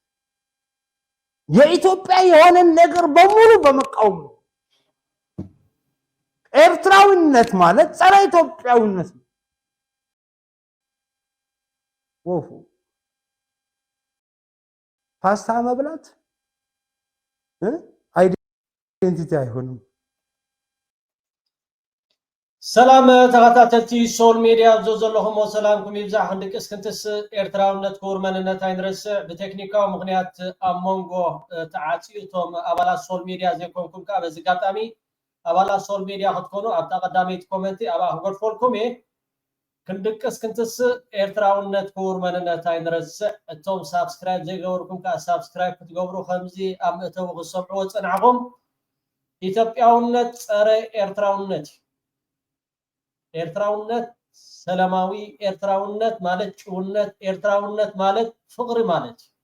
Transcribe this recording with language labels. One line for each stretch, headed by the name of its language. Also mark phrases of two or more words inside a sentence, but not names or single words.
Amharic: የኢትዮጵያ የሆነ ነገር በሙሉ በመቃወም ነው። ኤርትራዊነት ማለት ጸረ ኢትዮጵያዊነት ነው። ወፉ ፓስታ መብላት አይደንቲቲ አይሆንም።
Tigrinya: ሰላም ተኸታተልቲ ሶል ሚዲያ ዘለኹም ሰላምኩም ይብዛሕ ክንድቅስ ክንትስ ኤርትራውነት ክቡር መንነት ኣይንርስዕ ብቴክኒካዊ ምክንያት ኣብ መንጎ ተዓፂቶም ኣባላት ሶል ሚዲያ ዘይኮንኩም ከዓ በዚ ኣጋጣሚ ኣባላት ሶል ሚዲያ ክትኮኑ ኣብታ ቀዳመይቲ ኮመንቲ ኣብኣ ክገድፈልኩም እየ ክንድቅስ ክንትስ ኤርትራውነት ክቡር መንነት ኣይንርስዕ እቶም ሳብስክራይብ ዘይገበርኩም ከዓ ሳብስክራይብ ክትገብሩ ከምዚ ኣብ ምእተው ክሰምዕዎ ፀናዕኹም ኢትዮጵያውነት ፀረ ኤርትራውነት ኤርትራውነት ሰላማዊ ኤርትራውነት ማለት ጭውነት ኤርትራውነት ማለት ፍቅሪ ማለት